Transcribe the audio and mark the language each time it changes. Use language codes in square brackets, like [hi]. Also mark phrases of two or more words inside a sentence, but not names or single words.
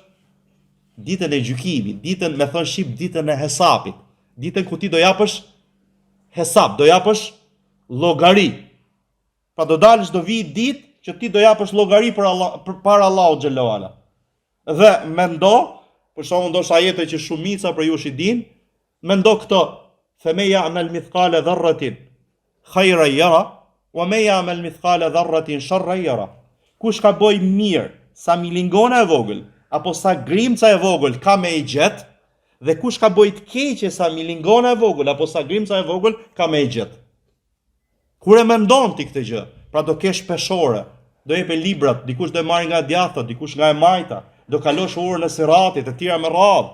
[sq] Ditën e gjykimit, ditën me thënë shqip, ditën e hesapit, ditën ku ti do japësh hesap, do japësh llogari. Pra do dalësh, do vi ditë që ti do japësh llogari para Allahut xhallahu ala. Dhe mendo, për shkakun ndoshta ajete që shumica për ju i din, mendo këto, [ar] فمن يعمل مثقال ذرة خيرا يره ومن يعمل مثقال ذرة شرا يره. [sq] Kush ka bëj mirë sa milingona e vogël apo sa grimca e vogël ka me i gjet, dhe kush ka bëj të keqe sa milingona e vogël apo sa grimca e vogël ka me i gjet. Kur e mendon ti këtë gjë, pra do kesh peshore, do jepe librat, dikush do e marrë nga djathta, dikush nga e majta, do kalosh orën e siratit, e tjera me radhë.